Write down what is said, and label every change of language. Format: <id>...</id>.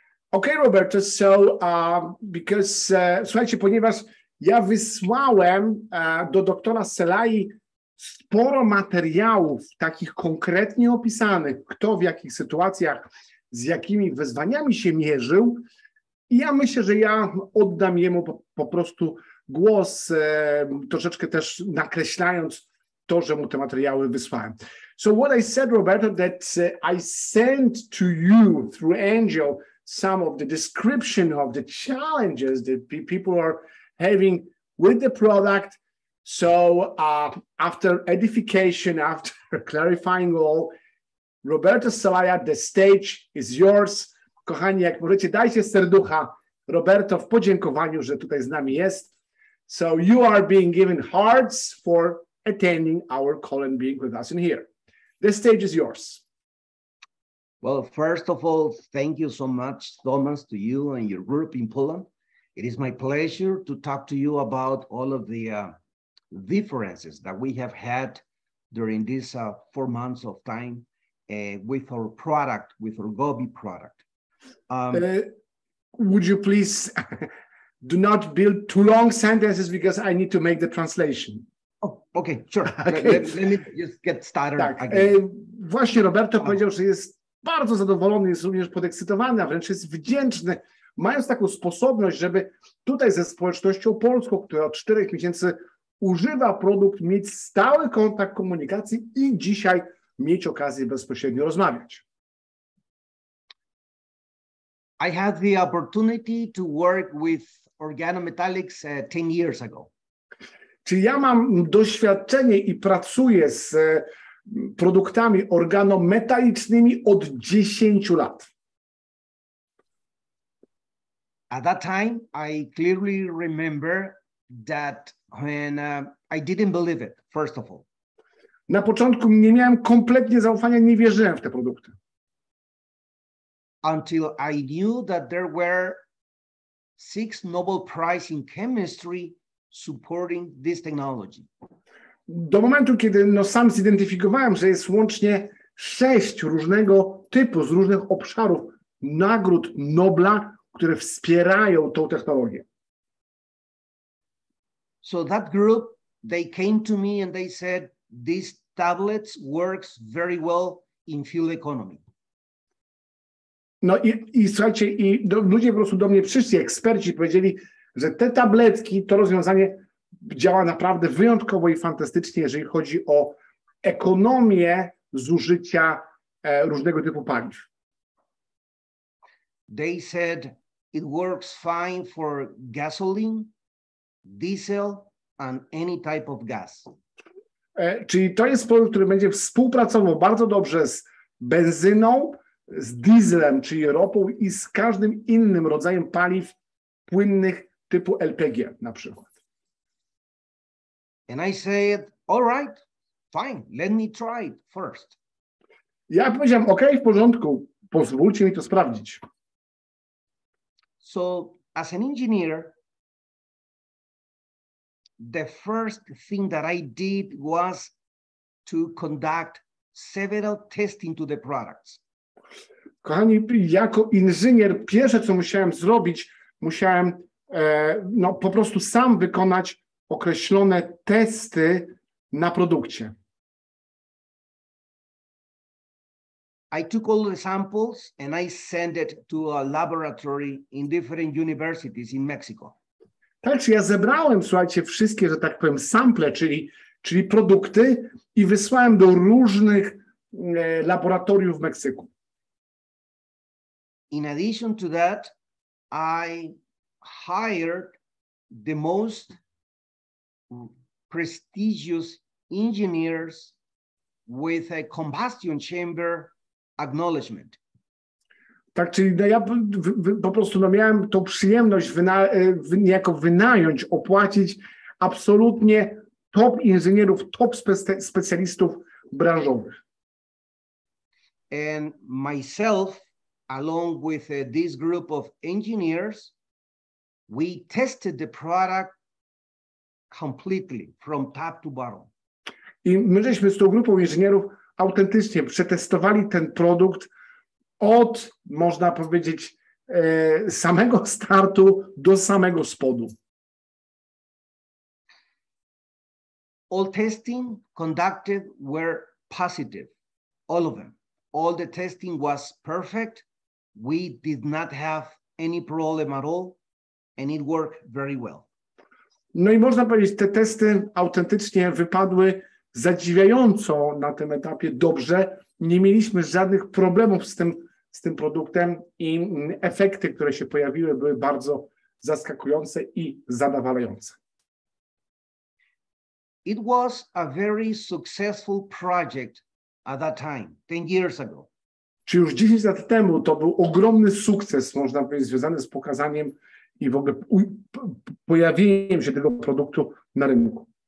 <en>Okay, Roberto, so because,</en> <pl>słuchajcie, ponieważ ja wysłałem do doktora Selai sporo materiałów takich konkretnie opisanych, kto w jakich sytuacjach, z jakimi wyzwaniami się mierzył, i ja myślę, że ja oddam jemu po prostu głos, troszeczkę też nakreślając to, że mu te materiały wysłałem.</pl> <en>So what I said, Roberto, that I sent to you through Angel some of the description of the challenges that people are having with the product. So after edification, after clarifying all, Roberto Celaya, the stage is yours.</en> <pl>Kochani, jak możecie, dajcie serducha Roberto w podziękowaniu, że tutaj z nami jest.</pl> <en>So you are being given hearts for attending our call and being with us in here. The stage is yours. Well, first of all, thank you so much, Thomas, to you and your group in Poland. It is my pleasure to talk to you about all of the differences that we have had during these 4 months of time with our product, with our Govi product. Would you please do not build too long sentences because I need to make the translation. Oh, okay, sure. Okay. Let me just get started.</en> <pl>Tak, właśnie Roberto powiedział, że jest bardzo zadowolony, jest również podekscytowany, a wręcz jest wdzięczny, mając taką sposobność, żeby tutaj ze społecznością polską, która od 4 miesięcy używa produkt, mieć stały kontakt komunikacji i dzisiaj mieć okazję bezpośrednio rozmawiać.</pl> <en>I had the opportunity to work with organometallics 10 years ago.</en> <pl>Czyli ja mam doświadczenie i pracuję z produktami organometalicznymi od 10 lat.</pl> <en>At that time, I clearly remember that when I didn't believe it, first of all.</en> <pl>Na początku nie miałem kompletnie zaufania, nie wierzyłem w te produkty.</pl> <en>Until I knew that there were 6 Nobel Prize in chemistry supporting this technology.</en> <pl>Do momentu, kiedy sam zidentyfikowałem, że jest łącznie 6 różnego typu, z różnych obszarów nagród Nobla, które wspierają tą technologię.</pl> <en>So that group, they came to me and they said, these tablets works very well in fuel economy.</en> <pl>No i słuchajcie, ludzie po prostu do mnie przyszli, eksperci, powiedzieli, że te tabletki, to rozwiązanie działa naprawdę wyjątkowo i fantastycznie, jeżeli chodzi o ekonomię zużycia różnego typu paliw.</pl> <en>They said it works fine for gasoline, diesel and any type of gas.</en> <pl>Czyli to jest produkt, który będzie współpracował bardzo dobrze z benzyną, z dieslem, czyli ropą i z każdym innym rodzajem paliw płynnych typu LPG na przykład.</pl> <en>And I said, all right, fine, let me try it first.</en> <pl>Ja powiedziałem, OK, w porządku, pozwólcie mi to sprawdzić.</pl> <en>So as an engineer, the first thing that I did was to conduct several testing to the products.</en> <pl>Kochani, jako inżynier, pierwsze co musiałem zrobić, musiałem po prostu sam wykonać określone testy na produkcie.</pl> <en>I took all the samples and I sent it to a laboratory in different universities in Mexico.</en> <pl>Tak, czy ja zebrałem, słuchajcie, wszystkie, że tak powiem, sample, czyli produkty i wysłałem do różnych laboratoriów w Meksyku.</pl> <en>In addition to that, I hired the most prestigious engineers with a combustion chamber acknowledgement.</en> <pl>Tak, czyli ja po prostu miałem tą przyjemność niejako wynająć, opłacić absolutnie top inżynierów, top specjalistów branżowych.</pl> <en>And myself, along with this group of engineers, we tested the product completely from top to bottom.</en> <pl>I my żeśmy z tą grupą inżynierów autentycznie przetestowali ten produkt od, można powiedzieć, samego startu do samego spodu.</pl> <en>All testing conducted were positive, all of them. All the testing was perfect. We did not have any problem at all, and it worked very well.</en> <pl>No i można powiedzieć, te testy autentycznie wypadły zadziwiająco na tym etapie dobrze. Nie mieliśmy żadnych problemów z tym produktem i efekty, które się pojawiły, były bardzo zaskakujące i zadowalające. It was a very successful project at that time, 10 years ago. Czy już 10 lat temu to był ogromny sukces, można powiedzieć, związany z pokazaniem i w ogóle pojawieniem się tego produktu na rynku.</pl>